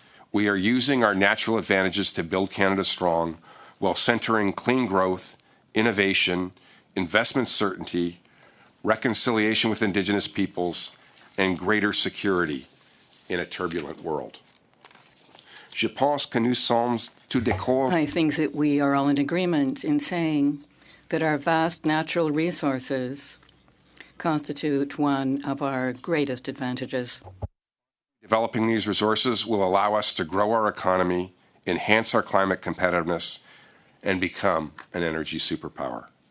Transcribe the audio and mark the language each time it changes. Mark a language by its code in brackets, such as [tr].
[en] We are using our natural advantages to build Canada strong while centering clean growth, innovation, investment certainty, reconciliation with Indigenous peoples, and greater security in a turbulent world. [fr] Je pense que nous sommes tous d'accord. [en] I think that we are all in agreement in saying that our vast natural resources constitute one of our greatest advantages. Developing these resources will allow us to grow our economy, enhance our climate competitiveness, and become an energy superpower.